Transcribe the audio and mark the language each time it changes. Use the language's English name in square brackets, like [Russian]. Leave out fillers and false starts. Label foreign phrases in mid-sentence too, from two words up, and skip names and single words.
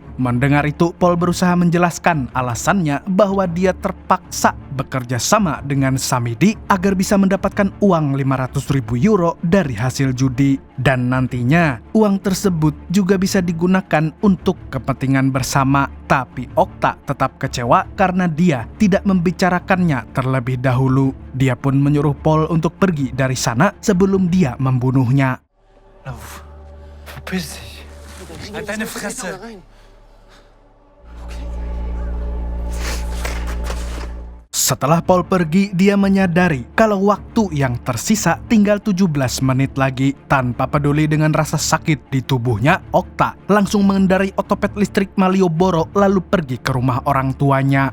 [Indonesian] Mendengar itu, Paul berusaha menjelaskan alasannya bahwa dia terpaksa bekerja sama dengan Samedi agar bisa mendapatkan uang 500.000 euro dari hasil judi. Dan nantinya, uang tersebut juga bisa digunakan untuk kepentingan bersama. Tapi Okta tetap kecewa karena dia tidak membicarakannya terlebih dahulu. Dia pun menyuruh Paul untuk pergi dari sana sebelum dia membunuhnya. [German] Lauf. Verpiss dich. Halt deine Fresse. [Indonesian] Setelah Paul pergi, dia menyadari kalau waktu yang tersisa tinggal 17 menit lagi. Tanpa peduli dengan rasa sakit di tubuhnya, Okta langsung mengendarai otopet listrik Malioboro lalu pergi ke rumah orang tuanya.